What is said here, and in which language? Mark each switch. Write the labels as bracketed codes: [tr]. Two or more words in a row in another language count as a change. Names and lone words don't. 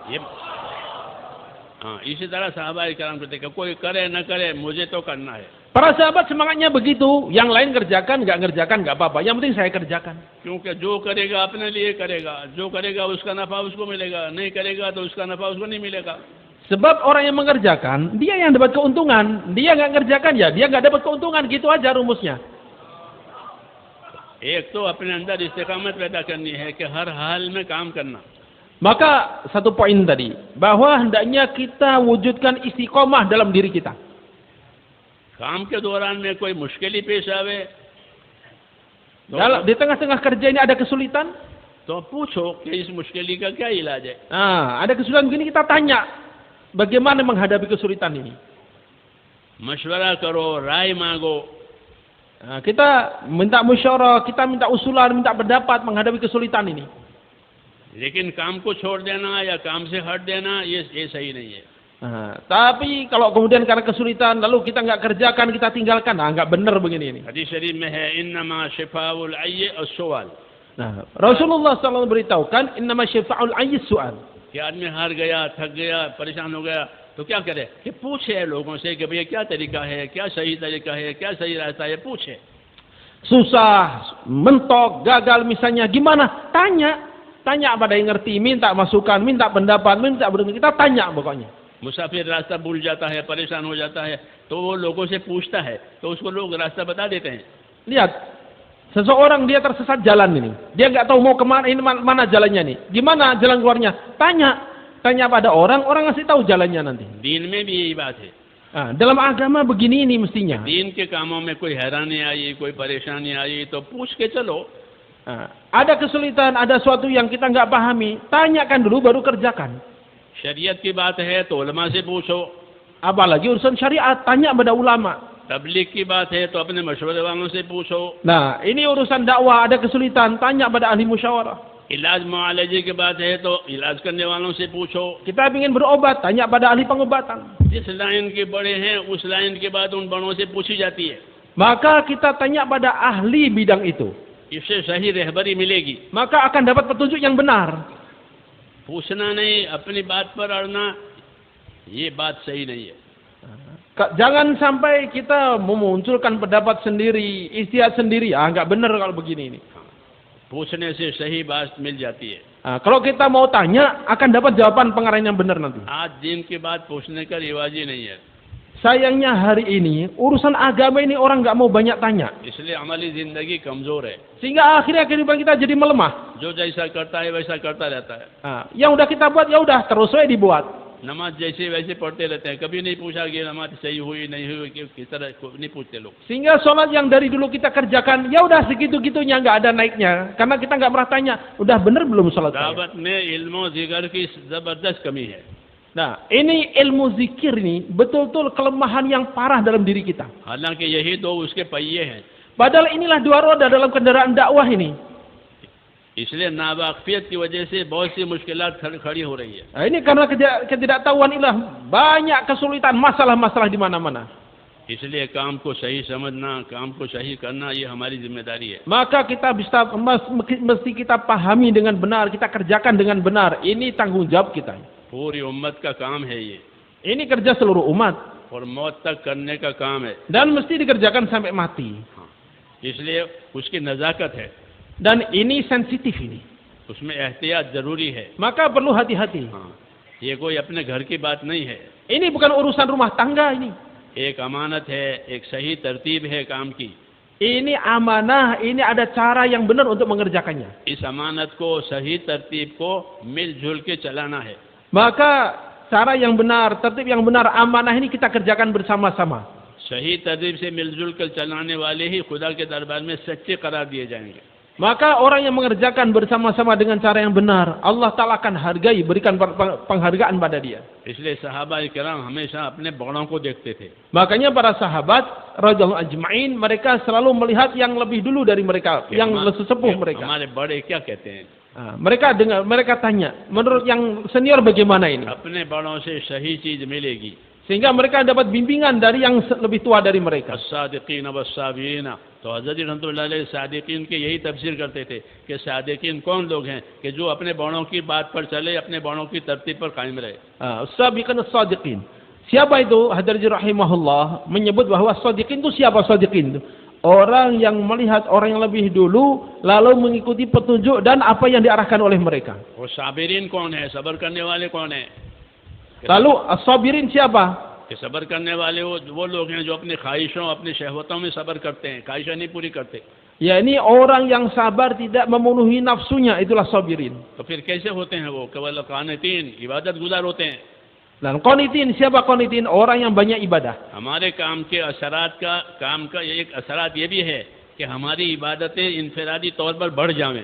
[hi] इसी तरह साहबा किराम कहते हैं कोई करे ना करे, मुझे तो करना है। [id] Para sahabat semangatnya begitu, yang lain ngerjakan nggak apa-apa, yang penting saya kerjakan. [hi] क्योंकि जो करेगा अपने लिए करेगा, जो करेगा उसका नफा उसको मिलेगा, नहीं करेगा तो उसका नफा उसको नहीं मिलेगा। [id] Sebab orang yang mengerjakan, dia yang dapat keuntungan, dia nggak ngerjakan ya dia nggak dapat keuntungan, gitu aja rumusnya. [hi] एक तो अपने अंदर इस्तिकामत पैदा करनी है कि हर हाल में काम करना। [id] Maka satu poin tadi, bahwa hendaknya kita wujudkan istiqomah dalam diri kita. [hi] काम के दौरान में कोई मुश्किल ही पेश आवे [id] Di tengah-tengah kerja ini ada kesulitan, [hi] तो पूछो कि इस मुश्किल का क्या इलाज है। [id] ada kesulitan begini, kita tanya bagaimana menghadapi kesulitan ini. [hi] मशवरा करो, राय मांगो। [id] Kita minta musyawarah, kita minta usulan, minta pendapat menghadapi kesulitan ini. [hi] लेकिन काम को छोड़ देना या काम से हट देना, ये सही नहीं है। [id] Tapi kalau kemudian karena kesulitan lalu kita nggak kerjakan, kita tinggalkan, nggak benar begini ini. [hi] हदीस शरीफ में है [ar] إنما شفاء العي السؤال. [id] Rasulullah SAW beritahukan [ar] إنما شفاء العي السؤال. [hi] कि आदमी हार गया, थक गया, परेशान हो गया, तो क्या करे कि पूछे लोगों से कि भैया क्या तरीका है, क्या सही तरीका है, क्या सही रास्ता है, पूछे। [id] Susah, mentok, gagal misalnya, gimana? Tanya pada yang ngerti, minta masukan, minta pendapat, minta berdoa, kita tanya pokoknya. [hi] मुसाफिर रास्ता भूल जाता है, परेशान हो जाता है, तो वो लोगों से पूछता है, तो उसको लोग रास्ता बता देते हैं। [id] Lihat, seseorang dia tersesat jalan ini, dia nggak tahu mau kemana, ini mana jalannya nih, gimana jalan keluarnya? Tanya pada orang ngasih tahu jalannya nanti. [hi] दीन में भी यही बात है। [id] Dalam agama begini ini mestinya. [hi] दीन के कामों में कोई हैरानी आई, कोई परेशानी आई, तो पूछ के चलो। [id] Ada kesulitan, ada sesuatu yang kita nggak pahami, tanyakan dulu baru kerjakan. [hi] शरीयत की बात है तो उलमा से पूछो। [id] Apalagi urusan syariat, tanya pada ulama. [hi] तबलीग की बात है तो अपने मशवरे वालों से पूछो। [id] Nah, ini urusan dakwah, ada kesulitan, tanya pada ahli musyawarah. [hi] इलाज मुआलजे की बात है तो इलाज करने वालों से पूछो। [id] Kita ingin berobat, tanya pada ahli pengobatan. [hi] जिस लाइन के बड़े हैं उस लाइन के बाद उन बड़ों से पूछी जाती है। [id] maka kita tanya pada ahli bidang itu. [hi] इससे सही रहबरी मिलेगी। [id] Maka akan dapat petunjuk yang benar. [hi] पूछना नहीं, अपनी बात पर अड़ना, ये बात सही नहीं है। [id] Jangan sampai kita memunculkan pendapat sendiri, ijtihad sendiri. Enggak benar kalau begini ini. [hi] पूछने से सही बात मिल जाती है। [id] Kalau kita mau tanya, akan dapat jawaban pengarang yang benar nanti. [hi] आज दिन के बाद पूछने का रिवाज ही नहीं है। [id] Sayangnya hari ini urusan agama ini orang nggak mau banyak tanya. [hi] इसलिए हमारी जिंदगी कमजोर है। [id] Sehingga akhirnya kehidupan kita jadi melemah. [hi] जो जैसा करता है वैसा करता रहता है। [id] Yang udah kita buat ya udah terus saja dibuat. [hi] नमाज जैसे वैसे पढ़ते रहते हैं, कभी नहीं पूछा कि नमाज सही हुई नहीं हुई, किस तरह नहीं पूछते लोग। [id] Sehingga sholat yang dari dulu kita kerjakan ya udah segitu-gitunya, nggak ada naiknya karena kita nggak pernah tanya udah bener belum sholat saya. [hi] दावत में इल्म जिगर की जबरदस्त कमी है। [id] Nah, ini ilmu zikir ini betul-betul kelemahan yang parah dalam diri kita. [hi] हालांकि यही दो उसके पहिए हैं। [id] Padahal inilah dua roda dalam kendaraan dakwah ini. [hi] इसलिए नावाकफियत की वजह से बहुत सी मुश्किलात खड़ी हो रही है। [id] Nah, ini karena ketidaktahuan inilah banyak kesulitan, masalah-masalah di mana-mana. [hi] इसलिए काम को सही समझना, काम को सही करना, ये हमारी जिम्मेदारी है। [id] Maka kita mesti kita pahami dengan benar, kita kerjakan dengan benar. Ini tanggung jawab kita. [hi] पूरी उम्मत का काम है ये, [id] Ini kerja seluruh umat [hi] और मौत तक करने का काम है। [id] dan mesti dikerjakan sampai mati. [hi] इसलिए उसकी नजाकत है, [id] Dan ini sensitif ini. [hi] उसमें एहतियात जरूरी है। [id] Maka perlu hati-hati. [hi] हाँ, ये कोई अपने घर की बात नहीं है। [id] Ini bukan urusan rumah tangga ini. [hi] एक अमानत है, एक सही तरतीब है काम की। [id] Ini amanah, ini ada cara yang benar untuk mengerjakannya. [hi] इस अमानत को, सही तरतीब को मिलजुल के चलाना है। [id] Maka cara yang benar, tertib yang benar, amanah ini kita kerjakan bersama-sama. [hi] सही तरतीब से मिलजुल कर चलाने वाले ही खुदा के दरबार में सच्चे करार दिए जाएंगे। [id] Maka orang yang mengerjakan bersama-sama dengan cara yang benar, Allah Ta'ala akan hargai, berikan penghargaan pada dia. [hi] इसलिए सहाबा किराम हमेशा अपने बड़ों को देखते थे। [id] Makanya para sahabat [ar] رضي الله أجمعين, [id] mereka selalu melihat yang lebih dulu dari mereka, yang sesepuh mereka. [hi] हमारे बड़े क्या कहते हैं? [id] Mereka tanya, menurut yang senior bagaimana ini? [hi] अपने बड़ों से सही चीज मिलेगी। [id] Sehingga mereka dapat bimbingan dari yang lebih tua dari mereka. [ar] الصادقين والصابرين, [hi] तो हज़रत [ar] رحمة الله عليه [hi] सादिकीन के यही तफसीर करते थे कि सादिकीन कौन लोग हैं कि जो अपने बड़ों की बात पर चले, अपने बड़ों की तरतीब पर कायम रहे। [ar] السابقين الصادقين. [id] Siapa itu? Hadarji rahimahullah menyebut bahwa as-sadiqin itu siapa as-sadiqin itu? Orang yang melihat orang yang lebih dulu lalu mengikuti petunjuk dan apa yang diarahkan oleh mereka. [hi] वो साबिरीन कौन है? सब्र करने वाले कौन है? [id] Lalu as-sabirin siapa? [hi] कि सब्र करने वाले वो लोग हैं जो अपनी ख्वाहिशों, अपनी शहवतों में सब्र करते हैं, ख्वाहिशें नहीं पूरी करते। [id] Ya, ini orang yang sabar tidak memenuhi nafsunya, itulah sabirin. [hi] तो फिर कैसे होते हैं वो? केवल कानितीन, इबादत गुजार होते हैं। [id] Dan qanitin, siapa qanitin? Orang yang banyak ibadah. [hi] हमारे काम के काम का एक असरात ये भी है कि हमारी इबादतें इनफरादी तौर पर बढ़ जाएं।